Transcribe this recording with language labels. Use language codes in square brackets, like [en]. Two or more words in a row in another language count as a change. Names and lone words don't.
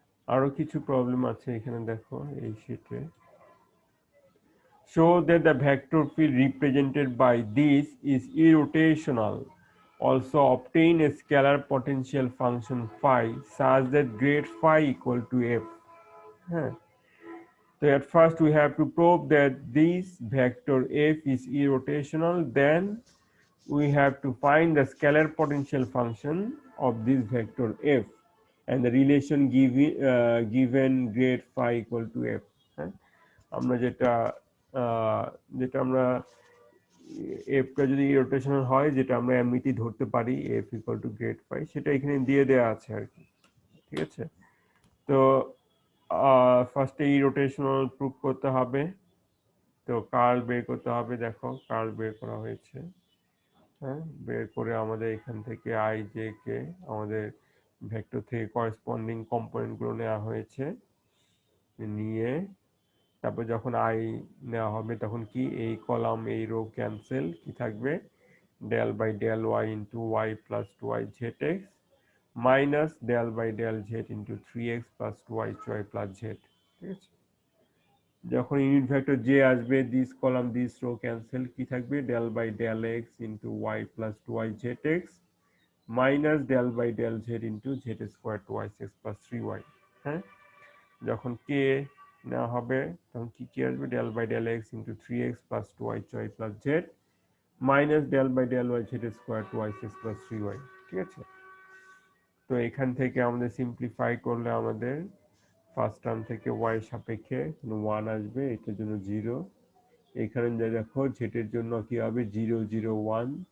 [bn] আরো কিছু প্রবলেম আছে এখানে দেখো এই শীটে। [en] Show that the vector field represented by this is irrotational. Also obtain a scalar potential function phi such that grade phi equal to f. হ্যাঁ, so at first we have to prove that this vector f is irrotational, then we have to find the scalar potential function of this vector f and the relation given grade phi equal to f. [bn] হ্যাঁ, আমরা যেটা যেটা আমরা এফটা যদি রোটেশনাল হয়, যেটা আমরা এমনিতেই ধরতে পারি [en] F equal to grad phi, [bn] সেটা এখানে দিয়ে দেওয়া আছে আর কি। ঠিক আছে, তো ফার্স্টে ই [en] rotational proof [bn] করতে হবে। তো কার্ল বের করতে হবে, দেখো কার্ল বের করা হয়েছে। হ্যাঁ, বের করে আমাদের এখান থেকে আই জে কে আমাদের ভেক্টর থেকে [en] corresponding componentগুলো [bn] নেওয়া হয়েছে, নিয়ে তারপর যখন আই নেওয়া হবে তখন কি এই কলাম এই রো ক্যান্সেল, কি থাকবে [en] del by del y into y plus 2y zx minus del by del z into 3x plus 2y plus z। [bn] ঠিক আছে, যখন [en] unit vector j আসবে this column this row cancel, [bn] কি থাকবে [en] del by del x into y plus 2y zx minus del by del z into z square 2y6 plus 3y। [bn] হ্যাঁ, যখন k নেওয়া হবে তখন কি আসবে [en] del by del x into 3x plus 2y plus z minus del by del y z square two y six plus three y. [bn] ঠিক আছে, তো এখান থেকে আমাদের সিম্পলিফাই করলে আমাদের [en] first term [bn] থেকে ওয়াই সাপেক্ষে ওয়ান আসবে, এটার জন্য জিরো। এখানে দেখো জেটের জন্য কি হবে [en] zero zero one.